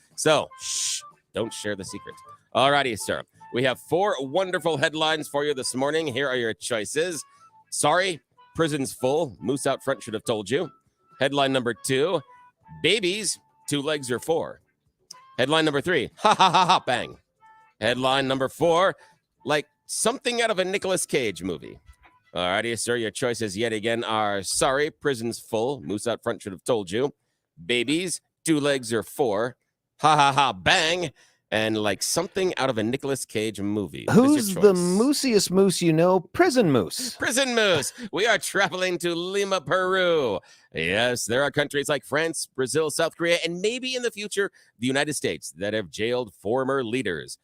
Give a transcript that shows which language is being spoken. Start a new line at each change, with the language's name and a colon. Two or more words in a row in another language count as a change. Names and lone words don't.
English: So, shh, don't share the secret. Alrighty, sir. We have 4 wonderful headlines for you this morning. Here are your choices. Sorry, prison's full. Moose out front should have told you. Headline number 2, babies, 2 legs or 4. Headline number 3, ha ha ha ha, bang. Headline number 4, like something out of a Nicolas Cage movie. Alrighty, sir, your choices yet again are sorry, prison's full. Moose out front should have told you. Babies, 2 legs or 4. Ha ha ha, bang. And like something out of a Nicolas Cage movie. Who's the moosiest moose you know? Prison moose. Prison moose. We are traveling to Lima, Peru. Yes, there are countries like France, Brazil, South Korea, and maybe in the future, the United States that have jailed former leaders.